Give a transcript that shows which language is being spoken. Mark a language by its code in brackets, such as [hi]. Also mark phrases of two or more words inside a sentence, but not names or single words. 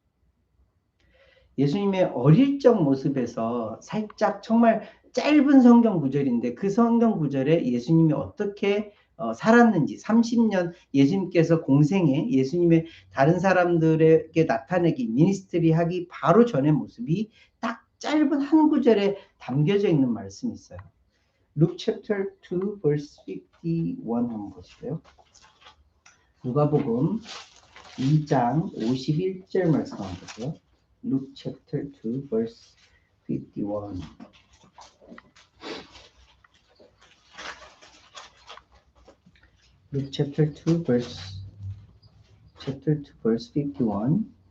[ko] 예수님의 어릴 적 모습에서 살짝 정말 짧은 성경 구절인데 그 성경 구절에 예수님이 어떻게 살았는지 30년 예수님께서 공생에 예수님의 다른 사람들에게 나타내기 미니스트리 하기 바로 전의 모습이 딱 짧은 한 구절에 담겨져 있는 말씀이 있어요. [en] Luke chapter 2 verse 51 [ko] 한번 보실래요? 누가복음 2장 51절 말씀 한번 보세요. [en] Luke chapter 2 verse 51. Luke chapter 2 verse 51.